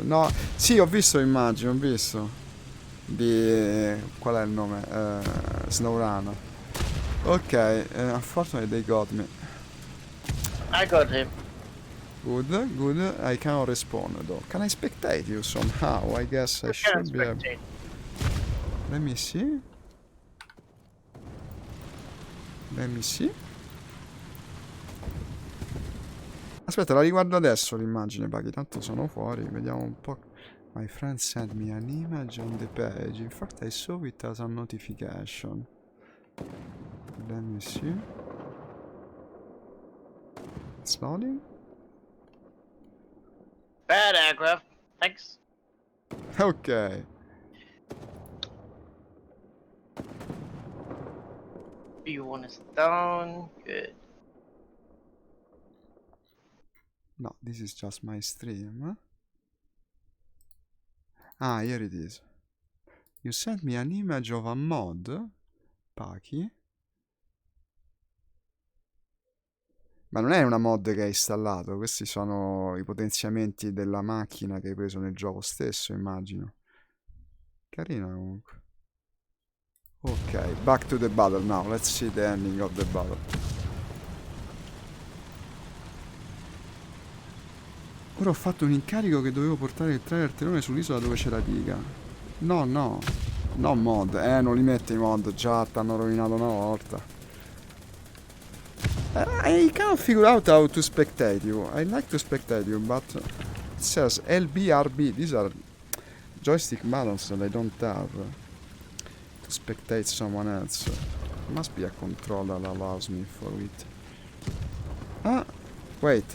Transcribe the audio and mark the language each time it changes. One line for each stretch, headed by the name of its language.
Italian: No, sì, ho visto immagini, ho visto. Di... qual è il nome? Snowrunner.
English: Ok, unfortunately they got me. I got him. Good, good. I cannot respawn though. Can I spectate you somehow? I guess I You can should be able. spectate. Let me see. Let me see.
Italian: Aspetta, la riguardo adesso l'immagine, Paghi. Tanto sono fuori. Vediamo un po'.
English: My friend sent me an image on the page. In fact, I saw it as a notification. Let me see. It's loading. Bad aircraft. Thanks. Okay. B1 is down. Good. No, this is just my stream. Ah, here it is. You sent me an image of a mod, Paki.
Italian: Ma non è una mod che hai installato, questi sono i potenziamenti della macchina che hai preso nel gioco stesso, immagino. Carino comunque.
English: Ok, back to the battle now. Let's see the ending of the battle.
Italian: Ora ho fatto un incarico che dovevo portare il trailer terrone sull'isola dove c'è la diga.
English: No, no. No mod.
Italian: Non li metti i mod. Già t'hanno rovinato una volta.
English: I can't figure out how to spectate you. I like to spectate you, but it says LBRB. These are joystick buttons that I don't have to spectate someone else. Must be a controller that allows me for it. Ah, wait.